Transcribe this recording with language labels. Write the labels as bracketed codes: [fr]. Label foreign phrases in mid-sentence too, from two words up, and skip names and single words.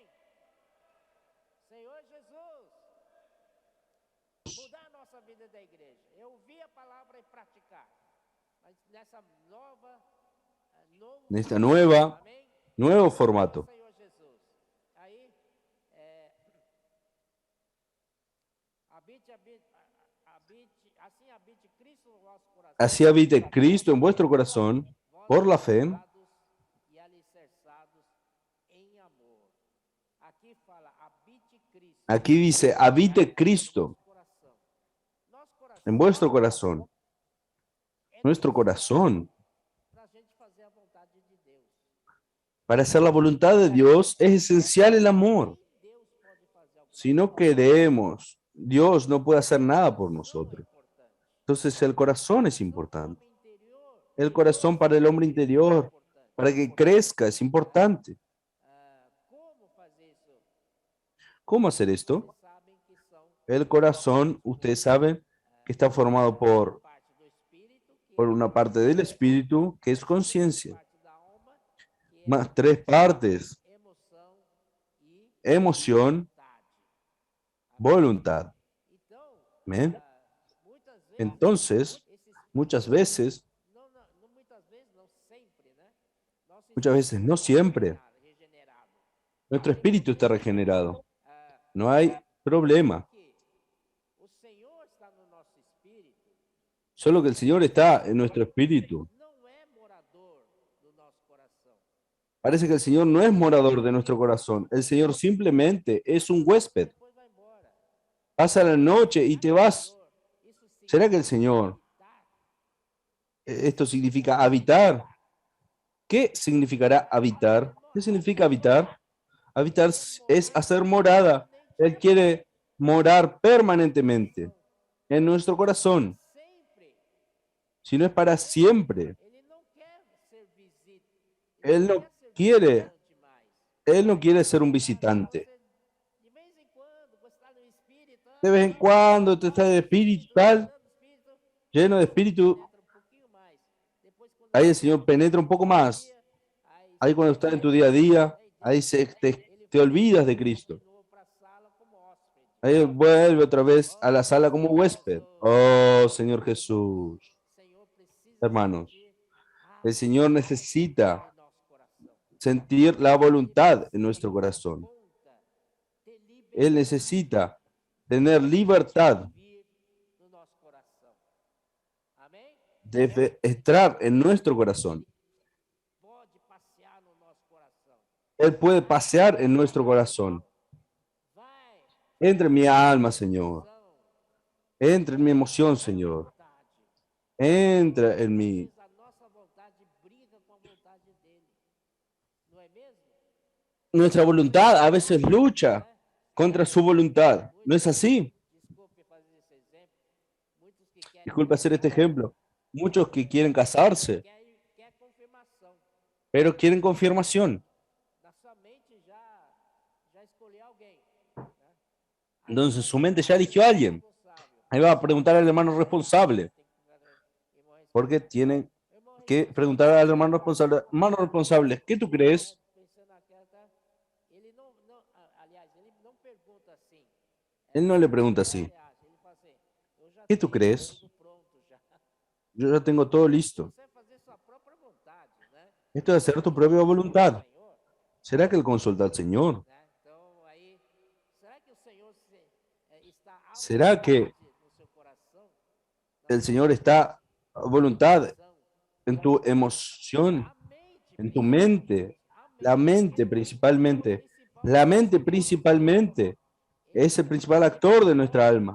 [pt] Senhor Jesus, mudar a nossa vida da igreja. Eu ouvir a palavra e praticar. Mas nessa [es] nuevo formato. [pt] Senhor Jesus. Aí, [es] Así habite Cristo en vuestro corazón por la fe. Aquí dice, habite Cristo. [pt] nosso coração [es] en vuestro corazón. [pt] é [es] Nuestro corazón, [pt] para a gente fazer a vontade de Deus. [es] para hacer la voluntad de Dios, es esencial el amor. [pt] Nem Deus pode fazer alguma [es] Si no queremos, Dios no puede hacer nada por nosotros. [pt] importante. [es] Entonces el corazón es importante. [pt] Homem interior [es] El corazón para el hombre interior, [pt] importante. [es] para que crezca, es importante. [pt] Como fazer isso? [es] ¿Cómo hacer esto? [pt] Vocês sabem que são [es] El corazón, ustedes saben, que está formado [pt] parte do espírito, que [es] por una parte del espíritu, que es conciencia, [pt] parte da alma, que é [es] más tres partes, [pt] emoção e [es] emoción, [pt] vontade. [es] voluntad. [pt] Então, [es] ¿Amén? [pt] muitas vezes, [es] Entonces, [pt] esses, [es] muchas veces, [pt] muitas vezes, não sempre, né? Nosso [es] muchas veces, no siempre, [pt] regenerado. [es] nuestro espíritu está regenerado. Ah, No hay problema. [pt] que o Senhor está no nosso espírito, [es] Solo que el Señor está en nuestro espíritu. [pt] não é morador do nosso coração. [es] Parece que el Señor no es morador de nuestro corazón. El Señor simplemente es un huésped. [pt] Depois vai embora. [es] Pasa la noche y te vas. [pt] Isso [es] ¿Será que el Señor, [pt] significa [es] esto significa habitar? ¿Qué significará habitar? ¿Qué significa habitar? Habitar es hacer morada. Él quiere morar permanentemente en nuestro corazón. [pt] sempre. [es] Si no es para siempre. [pt] Ele não quer ser visita. [es] Él no quiere, Él no quiere ser un visitante. [pt] De vez em quando, você está no espírito, [es] De vez en cuando te estás de espíritu tal, [pt] espírito [es] lleno de espíritu. [pt] entra um pouquinho mais. Depois, quando [es] Ahí el Señor penetra un poco más. Ahí cuando estás en tu día a día, ahí te olvidas de Cristo. [pt] para a sala como hóspede. [es] Ahí vuelve otra vez a la sala como huésped. Oh, Señor Jesús. [pt] O Senhor precisa [es] Hermanos, [pt] sentir [es] el Señor necesita [pt] no nosso coração. [es] sentir la voluntad en nuestro corazón. [pt] Conta ter [es] Él necesita tener libertad [pt] vir no nosso coração. Amém? [es] de entrar en nuestro corazón. [pt] Pode passear no nosso coração. [es] Él puede pasear en nuestro corazón. [pt] Vai. [es] Entre en mi alma, Señor. [pt] Emoção, [es] Entra en mi emoción, Señor. [pt] vontade. [es] Entra en mí. [pt] Mas a nossa vontade briga com a vontade dele. Não é mesmo? [es] Nuestra voluntad a veces lucha contra su voluntad. ¿No es así? [pt] Desculpe fazer esse exemplo. Muitos que querem [es] Disculpe hacer este ejemplo. Muchos que quieren casarse, [pt] quer confirmação. [es] pero quieren confirmación. [pt] Na sua mente já escolheu alguém. [es] Entonces su mente ya eligió a alguien. Ahí va a preguntar al hermano responsable. Porque tienen que preguntar al hermano responsable. Hermano responsable, ¿qué tú crees? [pt] Ele não, aliás, ele não pergunta assim. [es] Él no le pregunta así. [pt] Ele fala assim, eu já [es] ¿Qué tú crees? [pt] tudo pronto já. [es] Yo ya tengo todo listo. [pt] Você vai fazer sua própria vontade, né? [es] Esto es hacer tu propia voluntad. [pt] Senhor, [es] ¿Será que él consulta al Señor? [pt] né? Então aí, será que o Senhor está [es] ¿Será que [pt] no seu coração? [es] el Señor está a voluntad en tu emoción, [pt] A mente, [es] en tu mente? La mente principalmente. La mente principalmente es el principal actor de nuestra alma.